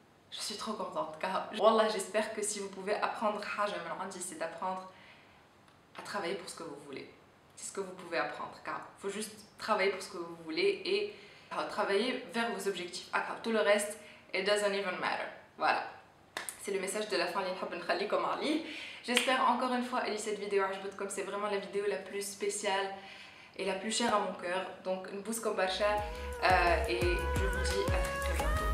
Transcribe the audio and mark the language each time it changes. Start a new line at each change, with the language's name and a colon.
French: Je suis trop contente car Wallah, j'espère que si vous pouvez apprendre
Arabic: حاجة من عندي,
French: c'est d'apprendre à travailler pour ce que vous voulez. C'est ce que vous pouvez apprendre car il faut juste travailler pour ce que vous voulez et travailler vers vos objectifs. Tout le reste,
English: it doesn't even matter.
French: Voilà. C'est le message de la fin
Arabic: اللي نحب نخليكم عليه.
French: J'espère encore une fois que cette vidéo
Arabic: عجبتكم.
French: C'est vraiment la vidéo la plus spéciale et la plus chère à mon cœur. Donc,
Arabic: نبوسكم برشا
French: et je vous dis à très bientôt.